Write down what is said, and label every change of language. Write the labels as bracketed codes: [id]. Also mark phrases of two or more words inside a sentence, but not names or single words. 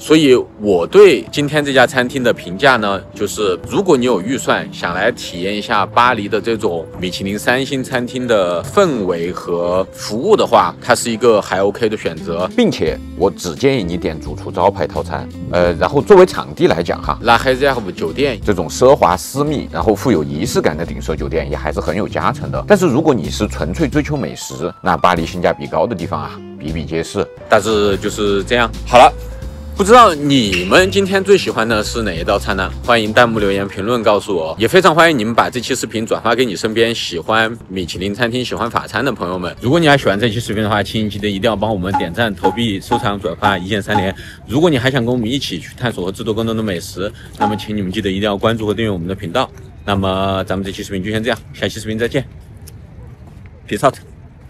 [zh] 所以我對今天這家餐廳的評價呢，就是如果你有預算想來體驗一下巴黎的這種米其林3星餐廳的氛圍和服務的話，它是一個還 OK 的選擇，並且我只建議你點主廚招牌套餐。然後作為場地來講哈，La Réserve酒店這種奢華私密，然後富有儀式感的頂奢酒店也還是很有加成的。但是如果你是纯粹追求美食，那巴黎性價比高的地方啊，比比皆是。大致就是這樣。好了。不知道你們今天最喜歡的是哪一道菜呢？歡迎彈幕留言評論告訴我，也非常歡迎你們把這期視頻轉發給你身邊喜歡米其林餐廳、喜歡法餐的朋友們。如果你還喜歡這期視頻的話，請記得一定要幫我們點讚、投幣、收藏、轉發，一鍵3連。如果你還想跟我們一起去探索和制作更多的美食，那麼請你們記得一定要關注和訂閱我們的頻道。那麼咱們這期視頻就先這樣，下期視頻再見， [en] Peace out。